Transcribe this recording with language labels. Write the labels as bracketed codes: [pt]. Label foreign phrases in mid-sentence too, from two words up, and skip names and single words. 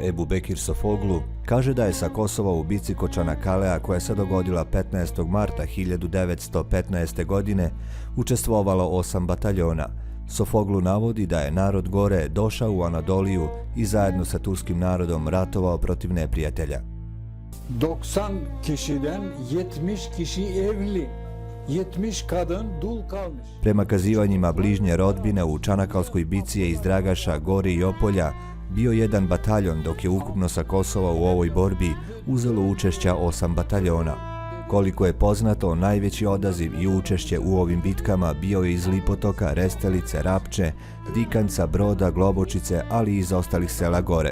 [bs] Ebu Bekir Sofoglu kaže da je sa Kosova u bici kod Čanakalea, koja se dogodila 15. marta 1915. godine, učestvovalo 8 bataljona. Sofoglu navodi da je narod Gore došao u Anadoliju i zajedno sa turskim narodom ratovao protiv neprijatelja. [tr] 90 kişiden 70 kişi evli. 70 kadın dul kalmış. [bs] Prema kazivanjima bližnje rodbine, u Čanakalskoj bici je iz Dragaša, Gori i Opolja bio jedan bataljon, dok je ukupno sa Kosova u ovoj borbi uzelo učešća 8 bataljona. Koliko je poznato, najveći odaziv i učešće u ovim bitkama bio je iz Lipotoka, Restelice, Rapče, Dikanca, Broda, Globočice, ali i iz ostalih sela Gore.